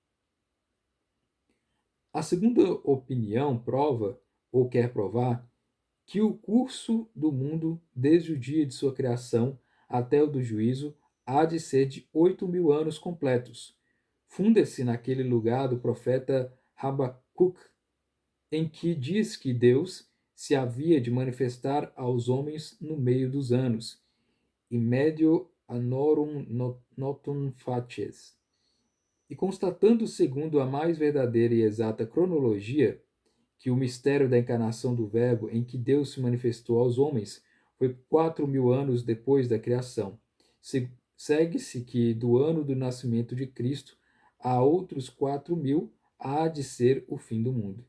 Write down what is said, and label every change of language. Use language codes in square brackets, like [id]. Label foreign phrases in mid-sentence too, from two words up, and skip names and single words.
[pt] A segunda opinião prova, ou quer provar, que o curso do mundo, desde o dia de sua criação até o do juízo, há de ser de 8.000 anos completos. Funda-se naquele lugar do profeta Habacuc, em que diz que Deus se havia de manifestar aos homens no meio dos anos, [la] in medio annorum notum facies. [pt] E constatando, segundo a mais verdadeira e exata cronologia, que o mistério da encarnação do Verbo em que Deus se manifestou aos homens foi 4.000 anos depois da criação. Segue-se que do ano do nascimento de Cristo a outros 4.000 há de ser o fim do mundo.